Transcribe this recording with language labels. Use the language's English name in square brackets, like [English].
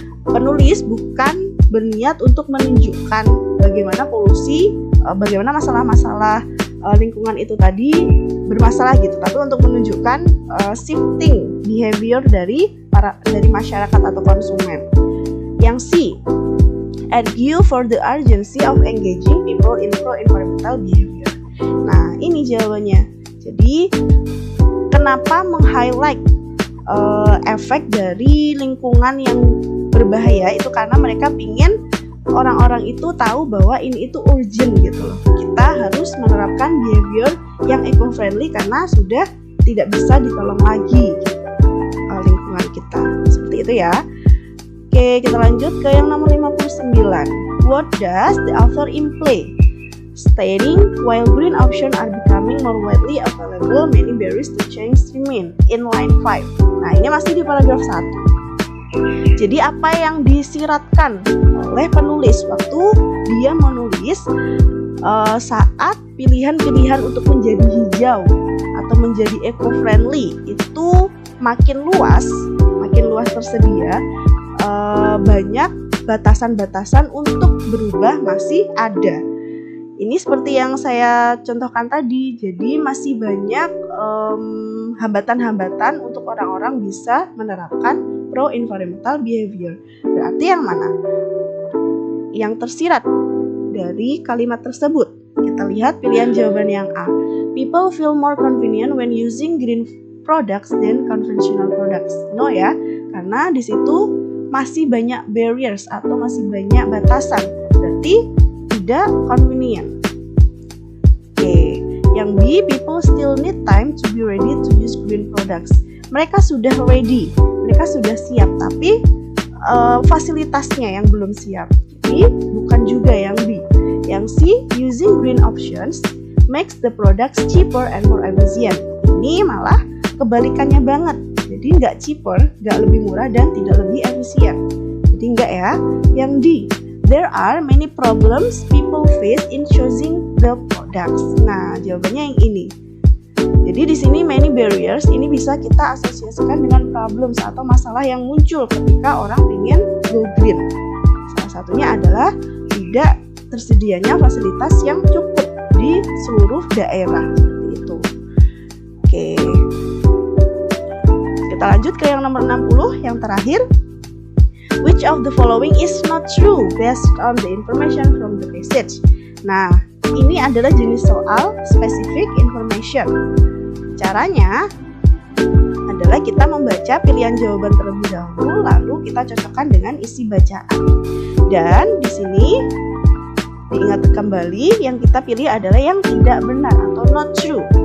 [Indonesian] Penulis bukan berniat untuk menunjukkan bagaimana polusi, bagaimana masalah-masalah lingkungan itu tadi bermasalah gitu, tapi untuk menunjukkan [English] shifting behavior [Indonesian] dari masyarakat atau konsumen. [English] Yang C, argue for the urgency of engaging people in pro-environmental behavior. [Indonesian] Nah, ini jawabannya. Jadi, kenapa meng-highlight efek dari lingkungan yang berbahaya itu karena mereka ingin orang-orang itu tahu bahwa ini itu urgent gitu loh. Kita harus menerapkan behavior yang eco-friendly karena sudah tidak bisa ditolong lagi lingkungan kita. Seperti itu ya. Oke, kita lanjut ke yang nomor 59. [English] What does the author imply? Stating, while green options are becoming more widely available, many barriers to change remain. In line 5. [Indonesian] Nah, ini masih di paragraf 1. Jadi apa yang disiratkan oleh penulis waktu dia menulis saat pilihan-pilihan untuk menjadi hijau atau menjadi eco-friendly itu makin luas tersedia, banyak batasan-batasan untuk berubah masih ada. Ini seperti yang saya contohkan tadi, jadi masih banyak hambatan-hambatan untuk orang-orang bisa menerapkan pro-environmental behavior. Berarti yang mana? Yang tersirat dari kalimat tersebut. Kita lihat pilihan jawaban yang A. [English] People feel more convenient when using green products than conventional products. [Indonesian] No ya, karena di situ masih banyak barriers atau masih banyak batasan. Berarti tidak convenient. Oke, yang B, [English] people still need time to be ready to use green products. [Indonesian] Mereka sudah ready, mereka sudah siap, tapi fasilitasnya yang belum siap. Jadi bukan juga yang B. Yang C, [English] using green options makes the products cheaper and more efficient. [Indonesian] Ini malah kebalikannya banget. Jadi nggak cheaper, nggak lebih murah dan tidak lebih efisien. Jadi nggak ya. [English] Yang D, there are many problems people face in choosing the products. [Indonesian] Nah, jawabannya yang ini. Jadi di sini many barriers ini bisa kita asosiasikan dengan problems atau masalah yang muncul ketika orang ingin go green. Salah satunya adalah tidak tersedianya fasilitas yang cukup di seluruh daerah seperti itu. Oke. Kita lanjut ke yang nomor 60 yang terakhir. [English] Which of the following is not true based on the information from the passage? [Indonesian] Nah, ini adalah jenis soal specific information. Caranya adalah kita membaca pilihan jawaban terlebih dahulu, lalu kita cocokkan dengan isi bacaan. Dan di sini diingat kembali yang kita pilih adalah yang tidak benar atau not true.